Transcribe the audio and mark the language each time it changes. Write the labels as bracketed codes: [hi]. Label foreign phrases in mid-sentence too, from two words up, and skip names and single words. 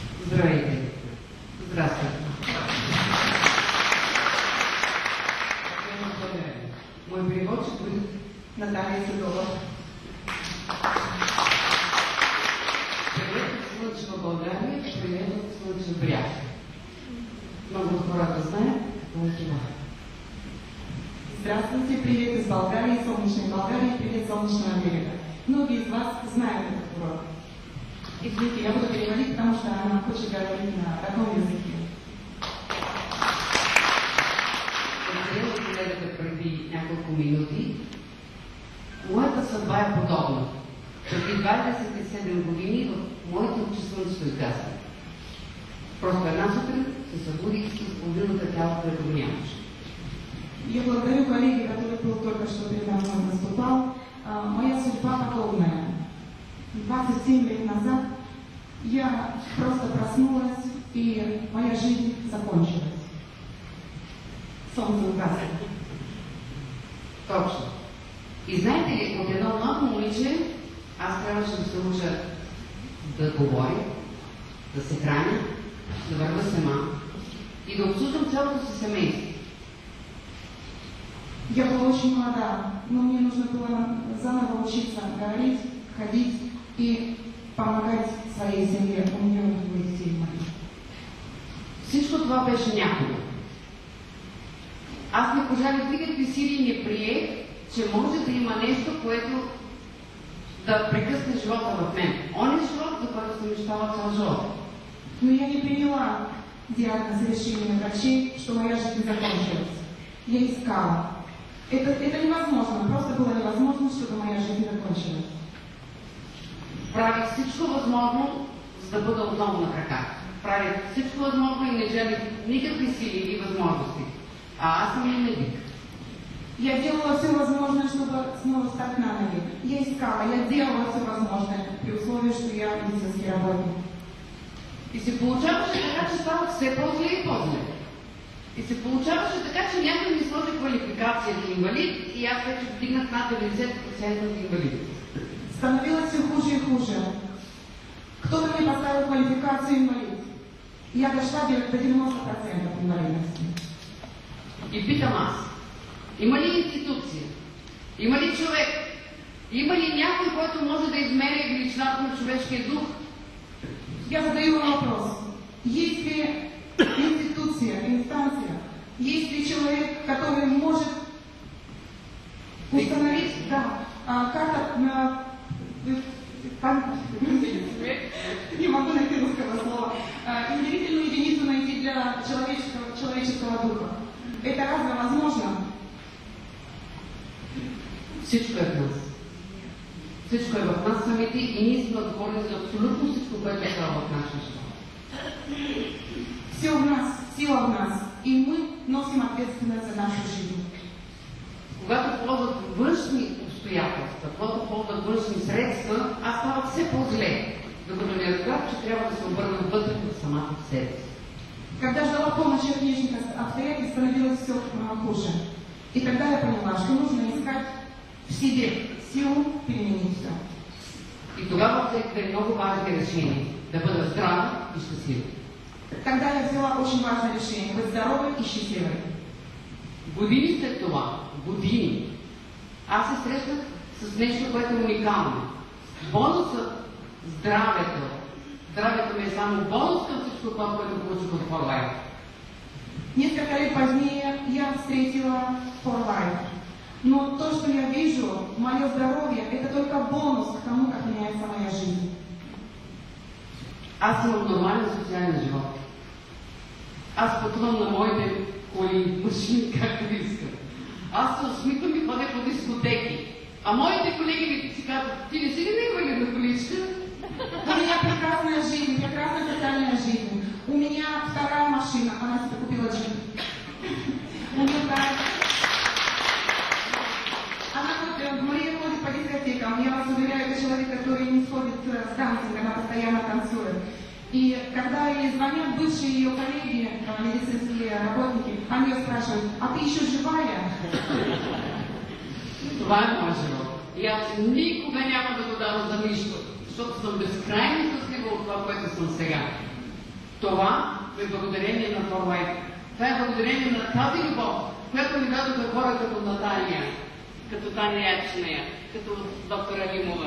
[bg] Здравейте! [ru] Здравствуйте! Мой преводчик будет Наталья Седова. [bg] Привет от слънчева България, привет от слънчев бряг. Много от хората знаят какво е това. [ru] Здравствуйте, привет из Болгарии, солнечной Болгарии, привет солнечного берега. Многие из вас знают этот урок. Извините, я буду переводить, потому что она хочет говорить на родном языке. [bg] Разделила колегата преди няколко минути. Моята съдба е подобна. Преди 27 години в моите очи слънцето изгасна. Просто една сутрин се събудих с половината тяло, което го нямаше. [ru] Я благодарю коллеге, который был только что передо мной выступал. Моя судьба подобная. 27 лет назад я просто проснулась, и моя жизнь закончилась. Солнце угасло. [bg] Точно. И знаете ли, от едно младо момиче аз трябваше да се уча да говоря, да се храня, да вървя сама и да обслужвам цялото си семейство. [ru] Я была очень молода, но мне нужно было заново учиться говорить, ходить и помогать своей семье. У меня двое детей маленьких. [bg] Всичко това беше някога. Аз не пожалях никакви сили и не приех, че може да има нещо, което да прекъсне живота в мен. Он е живот, за който съм мечтала цял живот. [ru] Но я не приняла диагноз и решение врачей, что моя жизнь закончилась. Я искала. Это невозможно, просто было невозможно, чтобы моя жизнь закончилась. [bg] Правих всичко възможно, за да бъда отново на крака. Правих всичко възможно и не жалих никакви сили или възможности. А аз съм и медик. [ru] Я делала все возможное, чтобы снова стать на ноги. Я искала, я делала все возможное, при условии, что я медицинский работник. [bg] И се получаваше така, че ставах все по-зле и по-зле. И се получаваше така, че някой ми сложи квалификация за инвалид и аз вече вдигнах над 90% от инвалидите. [ru] Становилось все хуже и хуже. Кто-то мне поставил квалификацию инвалид. Я дошла до 90% инвалидности. [bg] И питам аз, има ли институция, има ли човек, има ли някой, който може да измери величината на човешкия дух? [ru] Я задаю вам вопрос. Есть ли институция, инстанция, есть ли человек, который может установить, не могу найти русского слова, измерительную единицу найти для человеческого духа? Это разве возможно? [bg] Всичко е в нас. Всичко е в нас самите и ние сме отговорни за абсолютно всичко, което става в нашия живот. [ru] Все в нас, сила в нас, и мы носим ответственность за нашу жизнь. [bg] Когато ползват външни обстоятелства, когато ползват външни средства, аз ставах все по-зле, докато не разбрах, че трябва да се обърна вътре в самата себе си. [ru] Когда ждала помощи от внешних обстоятельств, становилось все хуже. И тогда я поняла, что нужно искать в себе силу переменить все. [bg] И тогава взех две много важни решения – да бъда здрава и щастлива. [ru] Тогда я взяла очень важное решение – быть здоровой и счастливой. [bg] Години след това, години, аз се срещнах с нещо, което е уникално. Бонусът здравето. Здравето ми е само бонус към всичко това, което получих от For Life. [ru] Несколько лет позднее я встретила For Life. Но то, что я вижу, мое здоровье, это только бонус к тому, как меняется моя жизнь. [bg] Аз имам нормален социален живот. Аз пътувам на моите коли, машини, както искам. Аз се усмихвам и ходя по дискотеки. А моите колеги ми си казват, ти не си ли на инвалидна количка? [ru] У меня прекрасная жизнь, прекрасная социальная жизнь. У меня вторая машина, она себе купила джип. Мария ходит по дискотекам. Я вас уверяю, это человек, который не сходит с танцем, она постоянно танцует. И когда ей звонят бывшие ее коллеги, медицинские работники, они ее спрашивают, а ты еще живая? [bg] Това е моят живот. И аз никога няма да го дам за нищо, защото съм безкрайно щастлива от това, което съм сега. Това е благодарение на Форлайф. Това е благодарение на тази любов, която ми дадоха хора като Наталия, като Таня Ячнея, като доктор Алимова.